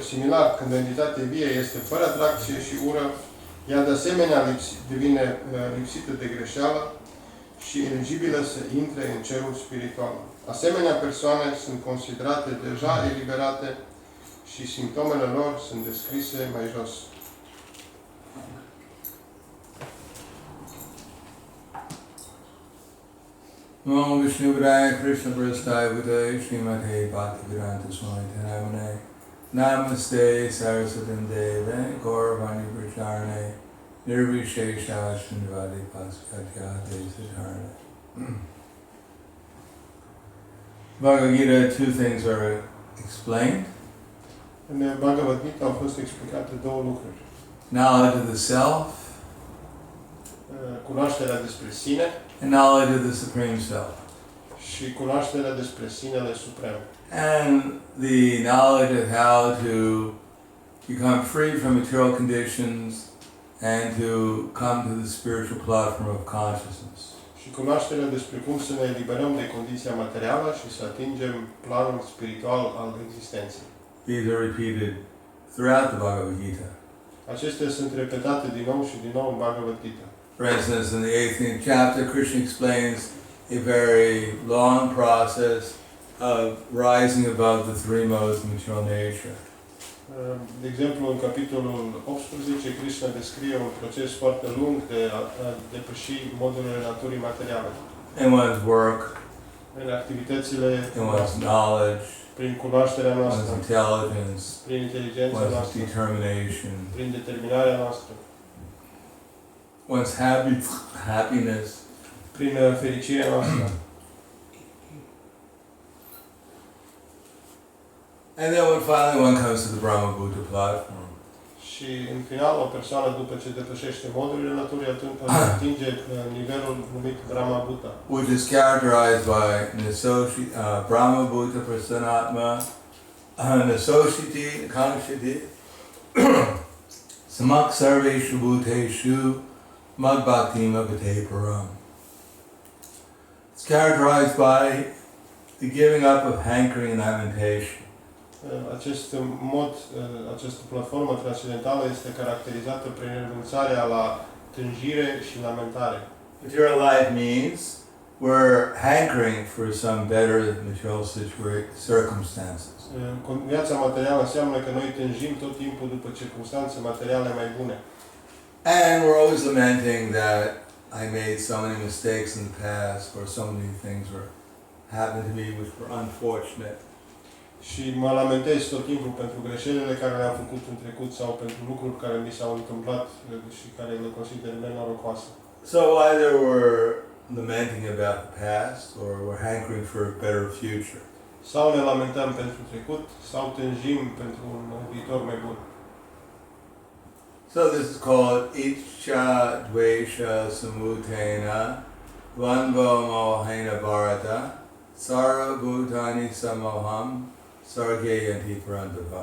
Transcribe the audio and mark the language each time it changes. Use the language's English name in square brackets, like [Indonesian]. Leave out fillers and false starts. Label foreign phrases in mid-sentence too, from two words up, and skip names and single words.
[Romanian] Similar, când o entitate vie este fără atracție și ură, ea, de asemenea, devine lipsită de greșeală și eligibilă să intre în cerul spiritual. Asemenea persoane sunt considerate deja eliberate și simptomele lor sunt descrise mai jos. [Sanskrit] Om Vishnu Padaya Krishna Prasthaya Bhutaya Srimate Bhaktivedanta Swami Tanamane Namaste Saraswatam Deve Gauravani Pracharane Nirvishesha Shrindvadi Paskatyate Satarane. [English] Bhagavad Gita, two things are explained. [Romanian] În Bhagavad Gita au fost explicate două lucruri. [English] Knowledge of the self [Romanian] cunoașterea despre sine [English] and knowledge of the Supreme Self. [Romanian] și cunoașterea despre sinele suprem. [English] And the knowledge of how to become free from material conditions and to come to the spiritual platform of consciousness. [Romanian] Și cunoașterea despre cum să ne eliberăm de condiția materială și să atingem planul spiritual al existenței. [English] These are repeated throughout the Bhagavad Gita. [Romanian] Acestea sunt repetate din nou și din nou în Bhagavad Gita. [English] For instance, in the 18th chapter, Krishna explains a very long process of rising above the three modes of material nature. [Romanian] De exemplu, în capitolul 18, Krishna descrie un proces foarte lung de a depăși modurile naturii materiale. [English] In one's work, [Romanian] În activitățile [English] in one's knowledge, [Romanian] prin cunoașterea [English] one's [Romanian] noastră, [English] intelligence, [Romanian] prin inteligența [English] one's [Romanian] noastră, [English] determination, [Romanian] prin determinarea noastră, [English] one's happiness, [Romanian] prin fericirea noastră. [English] and then when finally one comes to the Brahma Buddha platform. [Romanian] Și în final, o persoană, după ce depășește modurile naturii, atunci atinge nivelul numit Brahma Buddha. [English] Which is characterized by [Sanskrit] Brahma Buddha Prasanatma, Nasositi, Kanshiti, Samak Sarveshu Bhuteshu, Mad Bhakti Magate Param. [English] It's characterized by the giving up of hankering and lamentation. [Romanian] Acest mod, această platformă transcendentală este caracterizată prin renunțarea la tânjire și lamentare. [English] Material life means we're hankering for some better material circumstances. [Romanian] Viața materială înseamnă că noi tânjim tot timpul după circumstanțe materiale mai bune. [English] And we're always lamenting that I made so many mistakes in the past, or so many things happened to me which were unfortunate. [Romanian] Și mă lamentez tot timpul pentru greșelile care le-am făcut în trecut sau pentru lucruri care mi s-au întâmplat și care le consider nenorocoase. [English] So either we're lamenting about the past or we're hankering for a better future. [Romanian] Sau ne lamentăm pentru trecut sau tânjim pentru un viitor mai bun. [English] So this is called [Sanskrit] Ichcha Dvesha Samutena Dvandva Mohena Bharata Sara Bhutani Samoham Sargayanti Parandava.